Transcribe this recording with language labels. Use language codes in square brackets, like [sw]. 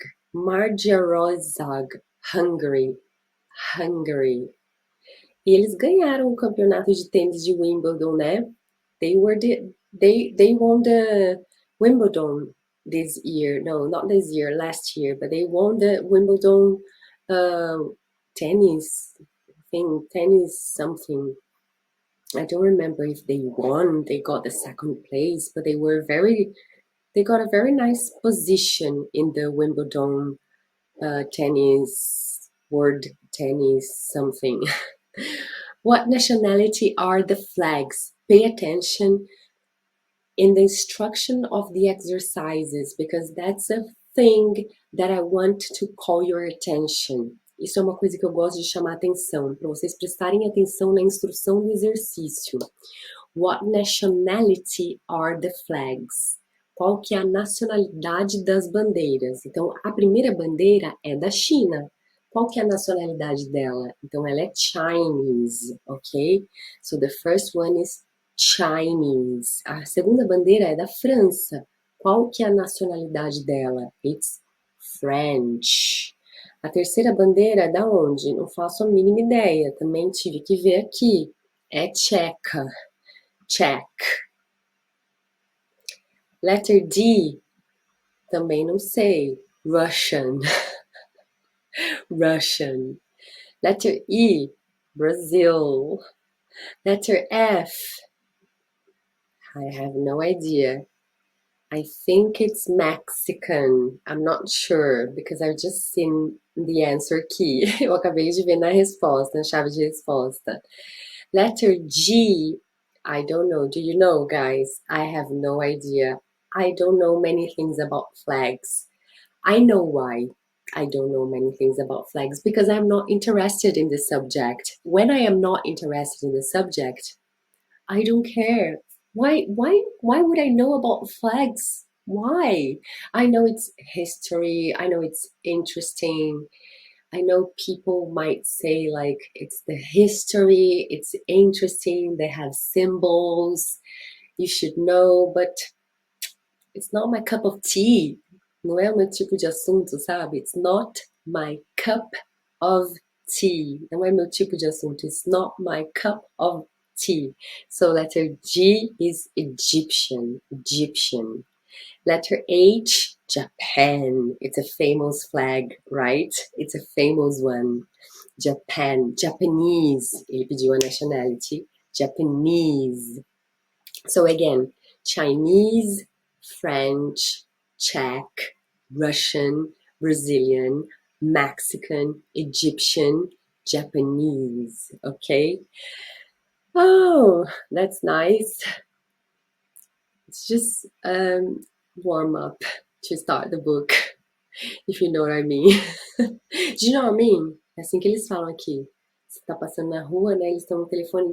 [pt] Magyarország, Hungary. E eles ganharam o campeonato de tênis de Wimbledon, né? [en] They won the Wimbledon this year. No, not this year, last year, but they won the Wimbledon tennis something. I don't remember if they won, they got the second place, but they got a very nice position in the Wimbledon tennis, world tennis something. What nationality are the flags? Pay attention in the instruction of the exercises, because that's a thing that I want to call your attention. [pt] Isso é uma coisa que eu gosto de chamar atenção, para vocês prestarem atenção na instrução do exercício. [en] What nationality are the flags? [pt] Qual que é a nacionalidade das bandeiras? Então, a primeira bandeira é da China. Qual que é a nacionalidade dela? Então, ela é Chinese, ok? [en] So, the first one is Chinese. [pt] A segunda bandeira é da França. Qual que é a nacionalidade dela? [en] It's French. [pt] A terceira bandeira é da onde? Não faço a mínima ideia. Também tive que ver aqui. É tcheca. Czech. [en] Letter D. [pt] Também não sei. [en] Russian. Russian. Letter E. Brazil. Letter F. I have no idea. I think it's Mexican. I'm not sure, because I've just seen the answer key. Eu acabei de ver na resposta, na chave de resposta. Letter G. I don't know. Do you know, guys? I have no idea. I don't know many things about flags. I know why. I don't know many things about flags because I'm not interested in the subject. When I am not interested in the subject, I don't care. Why would I know about flags? Why? I know it's history. I know it's interesting. I know people might say like it's the history, it's interesting, they have symbols, you should know, but it's not my cup of tea. [pt] Não é o meu tipo de assunto, sabe? [en] It's not my cup of tea. [pt] Não é meu tipo de assunto. [en] It's not my cup of tea. So letter G is Egyptian. Egyptian. Letter H, Japan. It's a famous flag, right? It's a famous one. Japan. Japanese. [pt] Ele pediu a nationality. Japanese. [en] So again, Chinese, French, Czech, Russian, Brazilian, Mexican, Egyptian, Japanese. Okay? Oh, that's nice. It's just warm up to start the book, if you know what I mean. Do you know what I mean? [pt] É assim que eles falam aqui. Você tá passando na rua, né? Eles estão no telefone.